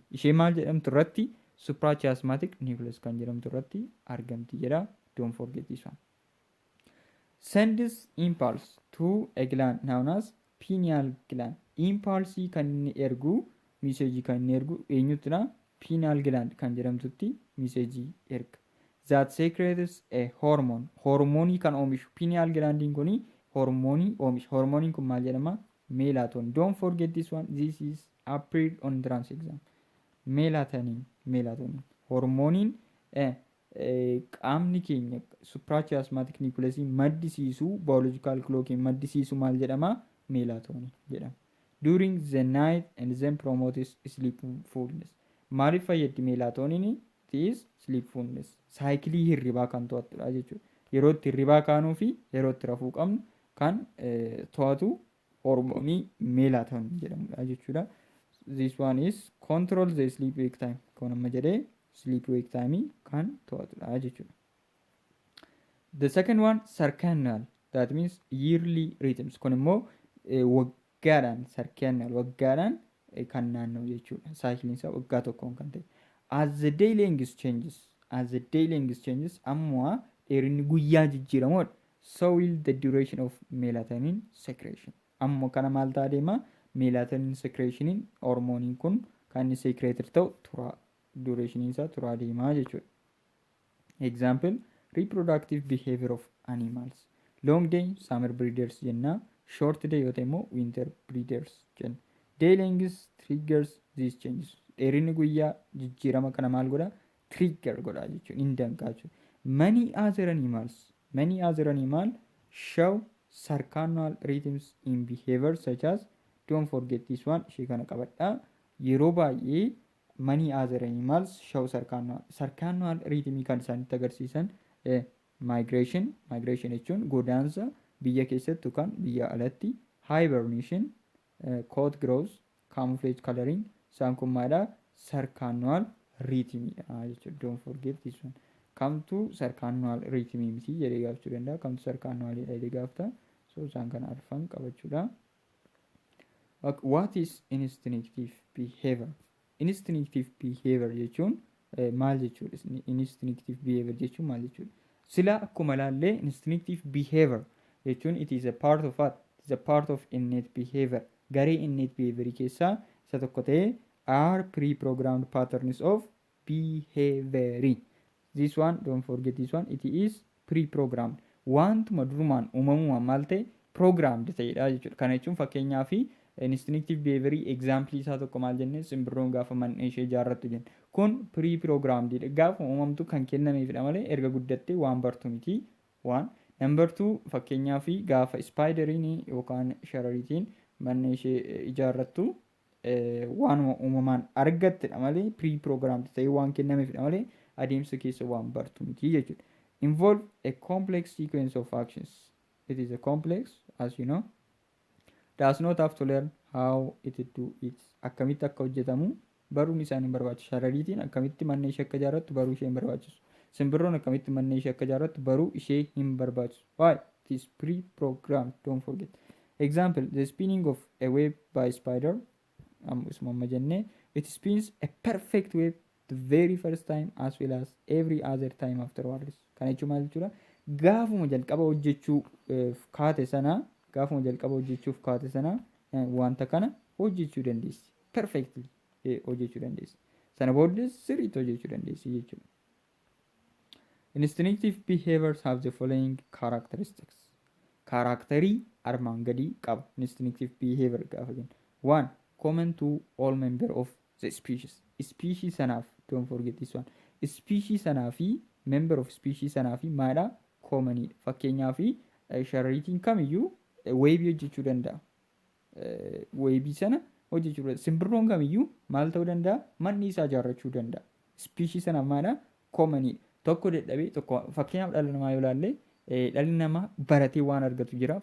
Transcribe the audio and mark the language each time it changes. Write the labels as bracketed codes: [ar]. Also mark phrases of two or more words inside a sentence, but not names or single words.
[om] Ishee maal jedhamtu irratti? [en] Suprachiasmatic nucleus [om] kan jedhamtu irratti argamti jedha. [en] Don't forget this one. Sends impulse to a gland known as pineal gland. [om] Impulse kan inni ergu, message kan inni ergu eenyuttidha? [en] Pineal gland [om] kan jedhamtutti message erga. [en] That secretes a hormone. [om] Hormonii kan oomishu pineal glandiin kuni hormonii oomisha. Hormoniin kun maal jedhama? [en] Melatonin. Don't forget this one. This is appeared on trans exam. Melatonin. [om] Hormoniin qaamni keenya [en] suprachiasmatic nucleus [om] maddisiisu [en] biological clock [om] maddisiisu maal jedhama? Melatonin jedhama. [en] During the night and then promotes sleepfulness. [om] Maaliif fayyaddi melatonin? [en] It is sleepfulness. [om] Saayikilii hirribaa kan to'attudha jechuudha. Yeroo itti hirribaa kaanuu fi yeroo itti rafuu qabnu kan to'atu hormonii melatonin jedhamudha jechuudha. [en] This one is control the sleep wake time. [om] Kun amma jedhee [en] sleep wake time [om] kan to'atudha jechuudha. [en] The second one circadian. That means yearly rhythms. [om] Kun immoo waggaadhaan circadian waggaadhaan kan naanna'u jechuudha. Saayikiliin isaa waggaa tokkoon kan ta'e. [en] As the day length changes, [om] amma dheerinni guyyaa jijjiiramuudha. [en] So will the duration of melatonin secretion. [om] Amma kana maal ta'a deema? Melatonin secretionin hormoniin kun kan inni secreted ta'u tura. Duration isaa tura deemaa jechuudha. [en] Example, reproductive behavior of animals. Long day, summer breeders [om] jenna. [en] Short day [om] yoo ta'e immoo [en] winter breeders [om] jenna. [en] Day length triggers these changes. [om] Dheerinni guyyaa jijjiirama kana maal godha? Trigger godha jechuudha. Hin danqaa. [en] Many other animals show circadian rhythms in behavior such as, don't forget this one, [om] ishee kana qabadha. Yeroo baay'ee [en] many other animals show circadian rhythm [om] kan isaanitti agarsiisan migration jechuun godaansa biyya keessatti yookaan biyya alatti, [en] hibernation, coat growth, camouflage coloring, [om] isaan kun maadha? Circadian rhythmidha jechuudha. [en] Don't forget this one. [om] Kamtu [en] circadian rhythm [om] miti jedhee gaafachuu danda'a. Kamtu circadian jedhee gaafata. So isaan kana arfan qabachuudha. [en] What is instinctive behavior? Instinctive behavior [om] jechuun maal jechuudha? [en] Instinctive behavior [om] jechuun maal jechuudha? Sila akkuma laallee [en] instinctive behavior jechuun it is a part of what? It is a part of innate behavior. Garee innate behavior [om] keessaa isa tokko ta'ee [en] are pre-programmed patterns of behavior. This one, don't forget this one, it is pre-programmed. [om] Wantuma durumaan uumamumaan maal ta'e programmed ta'edha jechuudha. Kana jechuun fakkeenyaa fi [en] instinctive behavior example [om] isaa tokko maal jennee simbirroon gaafa man'ee ishee ijaarrattu jenna. Kun pre-programmed dha. Gaafa uumamtu kan kennameefidha malee erga guddattee waan bartu miti. Waan number 2 fakkeenyaa fi gaafa spiideriin yookaan sharariitiin man'ee ishee ijaarrattu waanuma uumamaan argattedha malee pre-programmed ta'ee waan kennameefidha malee adeemsa keessa waan bartu miti jechuudha. [en] Involve a complex sequence of actions. It is a complex, as you know. Does not have to learn how it do it. [om] Akkamitti akka hojjetamu baruun isaan hin barbaachisu. Sharariitiin akkamitti man'ee ishee akka ijaarrattu baruu ishee hin barbaachisu. Simbirroon akkamitti man'ee ishee akka ijaarrattu baruu ishee hin barbaachisu. [en] Why? It is pre-programmed. Don't forget. Example, the spinning of a web by spider. It spins a perfect web the very first time as well as every other time afterwards. [om] Kana jechuun maal jechuudha? Gaafuma jalqaba hojjechuuf kaate sana wanta kana hojjechuu dandeessi. Perfectly hojjechuu dandeessi. Sana booddees sirriitti hojjechuu dandeessi jechuudha. [en] Instinctive behaviors have the following characteristics. [om] Kaaraakterii armaan gadii qaba. [en] Instinctive behavior [om] gaafa jennu. 1. [en] Common to all member of the species. Species sanaaf, don't forget this one. [om] Species sanaa fi [en] member of species [om] sanaa fi maadha? Commonidha. Fakkeenyaa fi sharariitiin kamiyyuu weebii hojjechuu danda'a. Weebii sana hojjechuu danda'a. Simbirroon kamiyyuu maal ta'uu danda'a? Manni isaa ijaarrachuu danda'a. Species sanaaf maadha? Commonidha. Tokko dadhabee tokko fakkeenyaaf dhala namaa yoo ilaalle dhalli namaa baratee waan argatu jira.